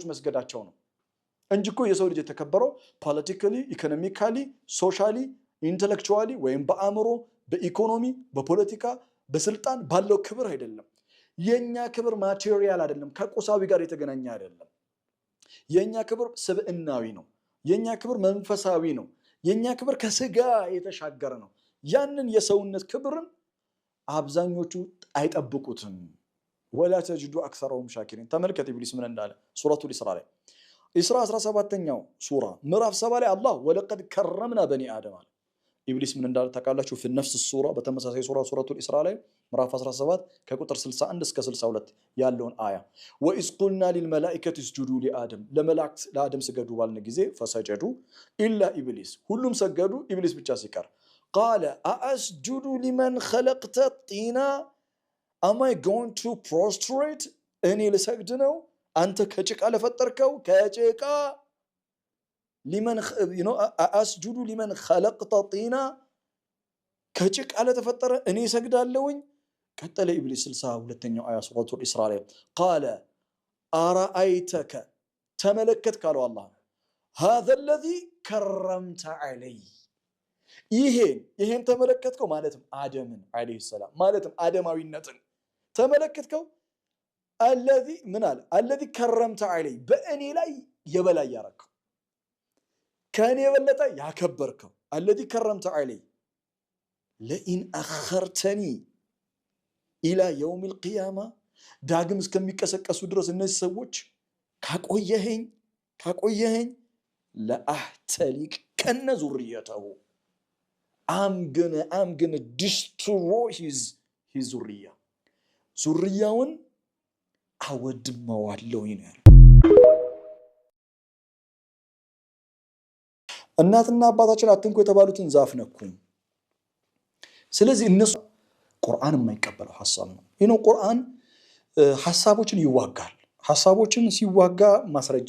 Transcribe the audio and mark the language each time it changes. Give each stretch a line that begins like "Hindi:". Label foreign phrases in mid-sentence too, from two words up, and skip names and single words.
Amharic: መስገዳቸው ነው እንጂ እኮ የሰው ልጅ የተከበረው
English: politically economically socially intellectually
Amharic: ወይም በአእምሮ በኢኮኖሚ በፖለቲካ በስልጣን ባለው ክብር አይደለም የኛ ክብር ማቴሪያል አይደለም ከቁሳዊ ጋር የተገናኘ አይደለም የኛ ክብር ስብዕናዊ ነው የኛ ክብር መንፈሳዊ ነው የኛ ክብር ከስጋ የተሻገረ ነው ያንን የሰውነት ክብርን አብዛኞቹ አይጠብቁትም
Arabic: ولا تجد اكثرهم شاكرين
Amharic: ተመልከት ኢብሊስ ምን እንዳለ ሱረቱል ኢስራ ላይ ኢስራ 17ኛው ሱራ ምዕራፍ 7 ላይ አላህ
Arabic: ولقد كرمنا بني آدم
Amharic: አለ ኢብሊስ ምን እንዳለ ተቃላችሁ
Arabic: في نفس
Amharic: السوره በተመሳሳይ ሱራ ሱረቱል ኢስራ ላይ ምዕራፍ 17 ከቁጥር 61 እስከ 62 ያለውን አያ
Arabic: وإذ قلنا للملائكة اسجدوا لآدم
Amharic: ለመላእክት ለአደም ስገዱ ባልን ጊዜ
Arabic: فسجدوا إلا إبليس
Amharic: ሁሉም ሰገዱ ኢብሊስ ብቻ ሲቀር
Arabic: قال أأسجد لمن خلقت طينا
English: am I going to prostrate
Amharic: እኔ ልሰግድ ነው አንተ ከጭቃ ለፈጠርከው ከጭቃ
Arabic: لمن أسجد لمن خلقت طينا
Amharic: ከጭቃ ለተፈጠረ እኔ ሰግዳለሁኝ ቀጠለ ኢብሊስ 62ኛው አያ ሱረቱል ኢስራ ላይ
Arabic: قال أرأيتك
Amharic: ተመለከት ካለው አላህ
Arabic: هذا الذي كرمت علي
Amharic: ይሄን ተመለከትከው ማለትም አደምን አለይሂ ሰላም ማለትም አደማዊነትን ተመለከትከው
Arabic: الذي من قال الذي كرمت علي
Amharic: በእኔ ላይ የበላይ ያረከው ከኔ የበለጠ ያከበርከው
Arabic: الذي كرمت علي لئن أخرتني إلى يوم القيامة
Amharic: ዳግም እስከሚቀሰቀሱ ድረስ እነዚህ ሰዎች ካቆየኸኝ ለአህተሊቅ ከነ ዙርየተው
English: I'm gonna destroy his zurriya
Amharic: ዙርያውን አወድመዋለሁ ይላል እናትና አባታችን አትንኩ የተባሉትን ዛፍ ነኩ ስለዚህ እነሱ ቁርአን የማይቀበለው ሐሳብ ነው ቁርአን ሐሳቦችን ይዋጋል ሐሳቦችን ሲዋጋ ማስረጃ